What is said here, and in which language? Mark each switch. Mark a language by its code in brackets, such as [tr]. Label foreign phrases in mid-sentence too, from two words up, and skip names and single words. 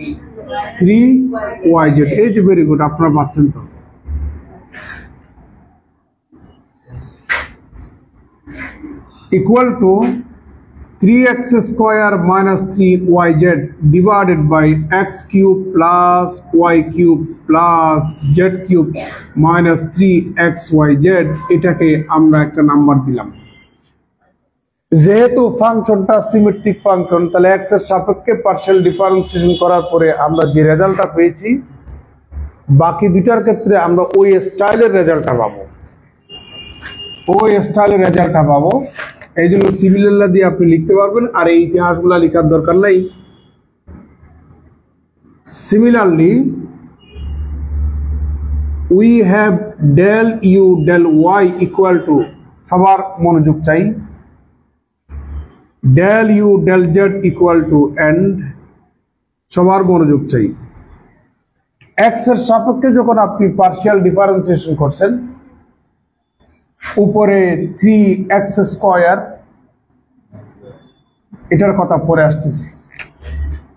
[bn] 3yz। এই যে [en] very good, [bn] আপনারা পাচ্ছেন তো। [en] equal to 3x² minus 3yz divided by x cube plus y cube plus z cube minus 3xyz। [bn] এটাকে আমরা একটা নাম্বার দিলাম। যেহেতু ফাংশনটা [en] symmetric function, [bn] তাহলে x এর সাপেক্ষে [en] partial differentiation [bn] করার পরে আমরা যে রেজাল্টটা পেয়েছি, বাকি দুটার ক্ষেত্রে আমরা ওই স্টাইলের রেজাল্টটা পাবো। এই জন্য সিমিলারলা দিয়ে আপনি লিখতে পারবেন, আর এই ইতিহাসগুলা লেখার দরকার নাই। [en] similarly we have del u del y equal to, [bn] সবার মনোযোগ চাই, [en] del u del z equal to and, [bn] সবার মনোযোগ চাই। x এর সাপেক্ষে যখন আপনি [en] partial differentiation [bn] করছেন, উপরে 3x², এটার কথা পরে আসতেছে।